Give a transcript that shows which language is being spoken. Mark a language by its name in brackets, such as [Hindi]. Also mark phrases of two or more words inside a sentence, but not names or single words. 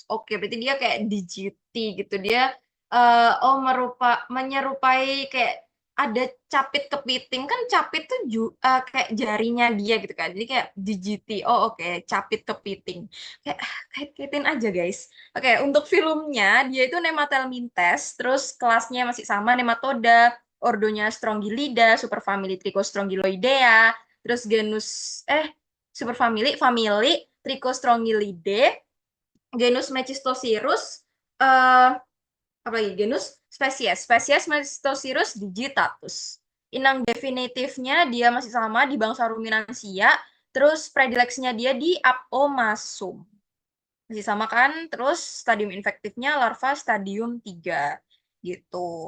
[Indonesian] Oke, berarti dia kayak digiti gitu. Dia menyerupai kayak ada capit kepiting kan capit tuh kayak jarinya dia gitu kan. Jadi kayak digiti. Oh, oke, capit kepiting. Kayak kait-kaitin aja, guys. Oke, untuk filmnya dia itu Nemathelmintes, terus kelasnya masih sama Nematoda, ordonya Strongylida, superfamili Trichostrongyloidea, terus superfamili Trichostrongylidae, genus Mechistosirus, apa lagi genus spesies Mechistosirus digitatus. Inang definitifnya dia masih sama di bangsa ruminansia, terus predileksinya dia di Apomasuum. Masih sama kan? Terus stadium infektifnya larva stadium 3 gitu.